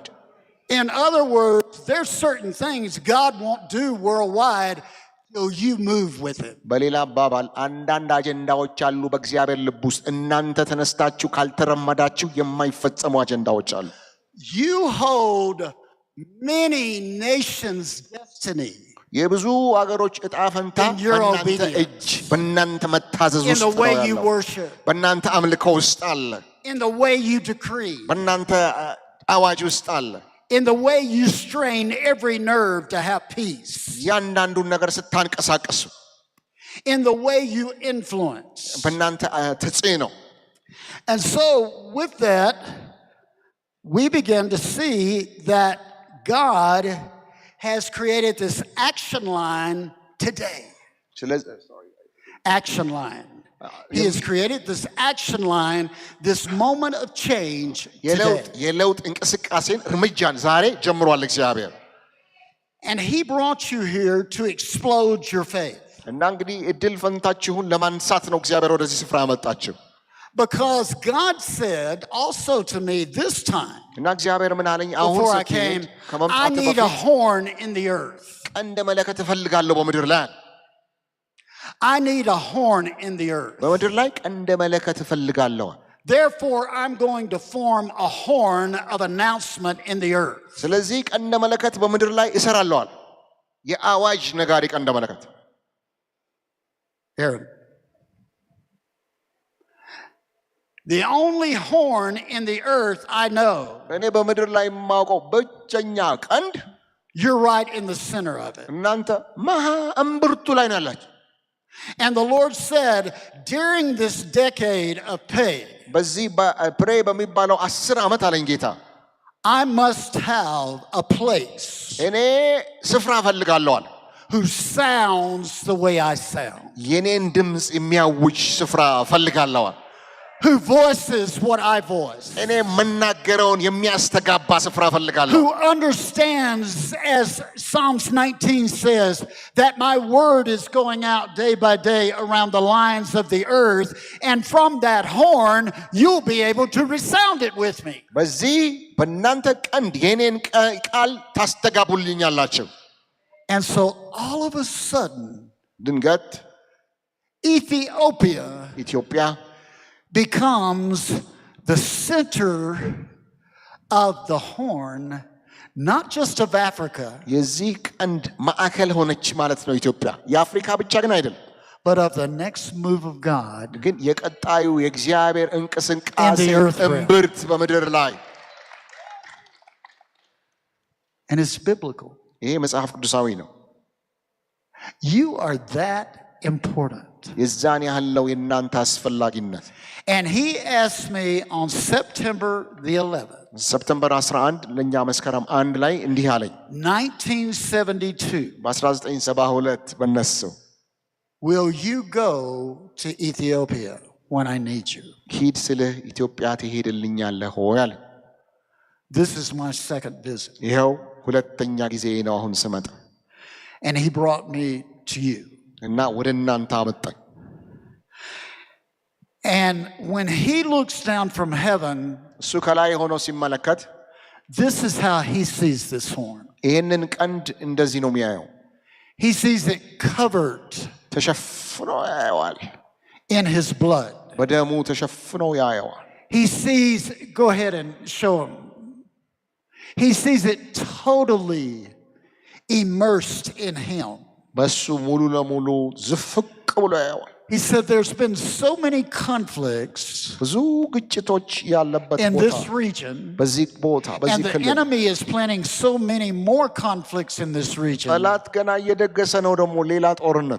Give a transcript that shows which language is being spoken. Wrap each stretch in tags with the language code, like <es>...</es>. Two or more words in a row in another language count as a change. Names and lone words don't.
<en>In other words, there's certain things God won't do worldwide till you move with it.</en> <am>በሌላ አባባል አንዳንድ አጀንዳዎች አሉ በእግዚአብሔር ልብ ውስጥ እናንተ ተነስታችሁ ካልተረመዳችሁ የማይፈጸሙ አጀንዳዎች አሉ።</am> <en>You hold many nations' destiny</en> <am>የብዙ አገሮች ዕጣ ፈንታ</am> <en>in your</en> <am>በእናንተ</am> <en>obedience,</en> <am>እጅ በእናንተ መታዘዝ</am> <en>in</en> <am>ውስጥ</am> <en>the</en> <am>ነው</am> <en>way you</en> <am>ያለው።</am> <en>worship,</en> <am>በእናንተ አምልኮ ውስጥ አለ።</am> <en>in the way you decree,</en> <am>በእናንተ አዋጅ ውስጥ አለ።</am> <en>in the way you strain every nerve to have peace,</en> <am>ያንዳንዱን ነገር ስታንቀሳቀሱ</am> <en>in the way you influence.</en> <am>በእናንተ ተጽዕኖ።</am> <en>And so with that, we begin to see that God has created this action line today. Action line. He has created this action line, this moment of change today.</en> <am>የለውጥ እንቅስቃሴን እርምጃን ዛሬ ጀምሯል እግዚአብሔር</am> <en>And he brought you here to explode your faith.</en> <am>እና እንግዲህ እድል ፈንታችሁን ለማንሳት ነው እግዚአብሔር ወደዚህ ስፍራ ያመጣችሁ</am> <en>Because God said also to me this time,</en> <am>እና እግዚአብሔር ምን አለኝ አሁን</am> <en>before I came, I need a horn in the earth.</en> <am>ቀንደ መለከት እፈልጋለሁ በምድር ላይ</am> <en>I need a horn in the earth.</en> <am>በምድር ላይ ቀንደ መለከት እፈልጋለሁ</am> <en>Therefore, I'm going to form a horn of announcement in the earth.</en> <am>ስለዚህ ቀንደ መለከት በምድር ላይ እሰራለሁ የአዋጅ ነጋሪ ቀንደ መለከት</am> <en>Aaron. The only horn in the earth I know.</en> <am>እኔ በምድር ላይ የማውቀው ብቸኛ ቀንድ</am> <en>You're right in the center of it.</en> <am>እናንተ መሃ እምብርቱ ላይ ነው ያላችሁ</am> <en>And the Lord said, during this decade of pay,</en> <am>በዚህ ፕሬ በሚባለው 10 ዓመት አለኝ ጌታ</am> <en>I must have a place</en> <am>እኔ ስፍራ ፈልጋለሁ</am> <en>who sounds the way I sound,</en> <am>የኔን ድምጽ የሚያውጅ ስፍራ ፈልጋለሁ</am> <en>who voices what I voice,</en> <am>እኔ መናገረውን የሚያስተጋባ ስፍራ ፈልጋለሁ</am> <en>who understands, as Psalms 19 says, that my word is going out day by day around the lines of the earth, and from that horn you'll be able to resound it with me.</en> <am>በዚህ በእናንተ ቀንድ የኔን ቃል ታስተጋቡልኛላችሁ</am> <en>And so all of a sudden,</en> <am>ድንገት</am> <en>Ethiopia</en> <am>ኢትዮጵያ</am> <en>becomes the center of the horn, not just of Africa,</en> <am>የዚህ ቀንድ ማዕከል ሆነች ማለት ነው ኢትዮጵያ የአፍሪካ ብቻ ግን አይደለም</am> <en>but of the next move of God</en> <am>ግን የቀጣዩ የእግዚአብሔር እንቅስቃሴ እምብርት በምድር ላይ</am> <en>and it's biblical.</en> <am>ይሄ መጽሐፍ ቅዱሳዊ ነው</am> <en>You are that important.</en> <am>የዛን ያህል ነው የእናንተ አስፈላጊነት</am> <en>And he asked me on September the 11th,</en> <am>ሰፕተምበር 11 ለኛ መስከረም 1 ላይ እንዲህ አለኝ</am> <en>1972,</en> <am>በ1972 በነሱ</am> <en>will you go to Ethiopia when I need you?</en> <am>ሂድ ስልህ ኢትዮጵያ ትሄድልኛለህ ሆይ አለ</am> <en>This is my second visit.</en> <am>ይኸው ሁለተኛ ጊዜ ነው አሁን ስመጣ</am> <en>And he brought me to you.</en> <am>እና ወደ እናንተ አመጣኝ</am> <en>And when he looks down from heaven,</en> <am>እሱ ከላይ ሆኖ ሲመለከት</am> <en>this is how he sees this horn.</en> <am>ይሄንን ቀንድ እንደዚህ ነው የሚያየው</am> <en>He sees it covered</en> <am>ተሸፍኖ ያየዋል</am> <en>in his blood.</en> <am>በደሙ ተሸፍኖ ያየዋል</am> <en>He sees, go ahead and show him. He sees it totally immersed in him.</en> <am>በሱ ሙሉ ለሙሉ ዝፍቅ ብሎ ያየዋል</am> <en>He said there's been so many conflicts</en> <am>ብዙ ግጭቶች ያለበት</am> <en>in</en> <am>ቦታ</am> <en>this region,</en> <am>በዚህ ቦታ</am> <en>and</en> <am>በዚህ</am> <en>the</en> <am>ክልል</am> <en>enemy is planning so many more conflicts in this region.</en> <am>ጠላት ገና እየደገሰ ነው ደግሞ ሌላ ጦርነት</am>